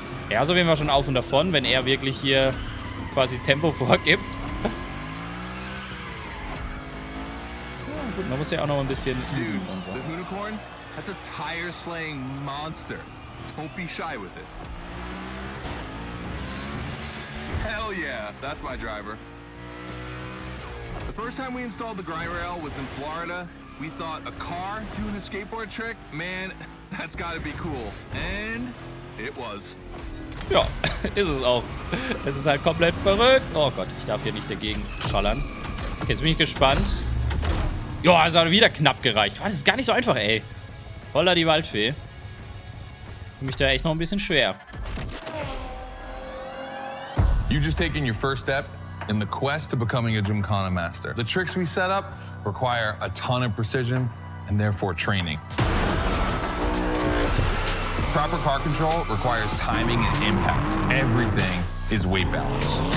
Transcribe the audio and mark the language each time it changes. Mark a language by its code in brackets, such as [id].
[de] Ja, so gehen wir schon auf und davon, wenn er wirklich hier quasi Tempo vorgibt. Ja, gut, man muss ja auch noch ein bisschen üben und so. [en] The Hoonigan, that's a tire-slaying monster. Don't be shy with it. Hell yeah, that's my driver. The first time we installed the grind rail was in Florida. We thought a car doing a skateboard trick, man, that's gotta be cool. And it was. [de] Ja, ist es auch. Es ist halt komplett verrückt. Oh Gott, ich darf hier nicht dagegen schallern. Okay, jetzt bin ich gespannt. Ja, es hat wieder knapp gereicht. Das ist gar nicht so einfach, ey. Holla die Waldfee. Für mich da echt noch ein bisschen schwer. [en] You just taken your first step in the quest to becoming a Gymkhana master. The tricks we set up require a ton of precision and therefore training. Proper car control requires timing and impact. Everything is weight balance.